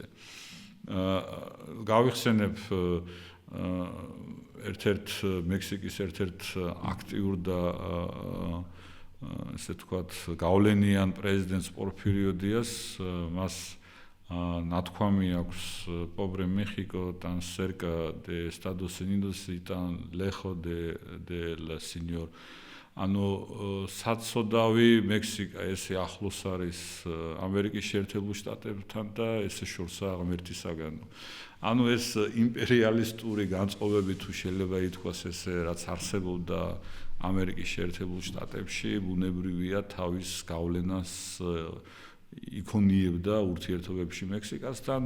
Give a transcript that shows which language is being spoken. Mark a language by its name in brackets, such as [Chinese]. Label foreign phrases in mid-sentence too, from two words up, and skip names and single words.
[Georgian] გავიხსენებ ერთ-ერთ მექსიკის ერთ-ერთ აქტიურ და ესე ვთქვათ გავლენიან პრეზიდენტს პორფირიო დიას, მას ნათქვამი აქვს [Spanish] pobre México tan cerca de Estados Unidos y tan lejos del señor. [Georgian] ანუ საცოდავი მექსიკა ესე ახლოს არის ამერიკის შეერთებულ შტატებთან და ესე შორსაა ღმერთისაგან. ანუ ეს იმპერიალისტური განწყობები თუ შეიძლება ითქვას ესე რაც არსებობდა ამერიკის შეერთებულ შტატებში, ბუნებრივია თავის გავლენას იქონიებდა ურთიერთობებში მექსიკასთან.